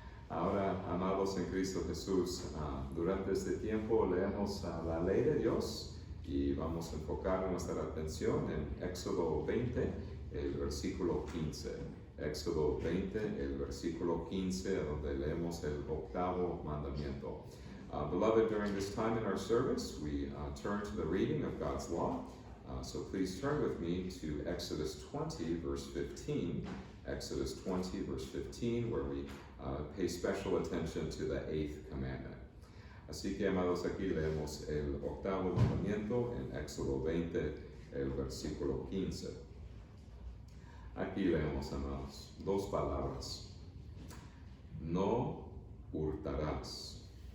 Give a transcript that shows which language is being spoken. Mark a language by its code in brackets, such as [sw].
[es] Ahora, amados en Cristo Jesús, durante este tiempo leemos la ley de Dios y vamos a enfocar nuestra atención en Éxodo 20, el versículo 15. Éxodo 20, el versículo 15, donde leemos el octavo mandamiento. [en] Beloved, during this time in our service, we turn to the reading of God's law. So please turn with me to Exodus 20, verse 15. Exodus 20, verse 15, where we pay special attention to the eighth commandment. [es] Así que, amados, aquí leemos el octavo mandamiento en Éxodo 20, el versículo 15. Aquí leemos, amados, dos palabras. No hurtarás.